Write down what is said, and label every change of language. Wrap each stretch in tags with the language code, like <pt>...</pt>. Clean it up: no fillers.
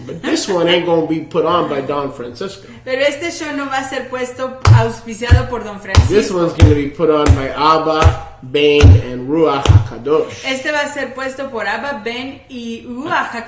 <en>But this one ain't going to be put on by Don Francisco.</en> <es>Pero este show no va a ser puesto auspiciado por Don</es> <en>This</en> <es>Francisco.</es> <en>one's going to be put on by Abba, Ben, and Ruach HaKadosh.</en> <es>Este va a ser puesto por Abba, Ben y Ruach</es>